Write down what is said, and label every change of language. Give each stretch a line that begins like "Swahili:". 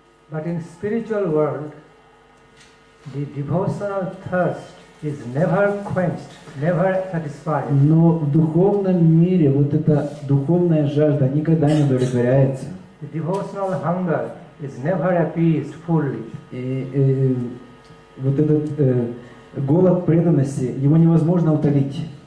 English: But in spiritual world, the devotional thirst is never quenched, never satisfied.
Russian: Но в духовном мире вот эта духовная жажда никогда не удовлетворяется.
English: The devotional hunger is never appeased fully.
Russian: И вот этот голод преданности, его невозможно утолить.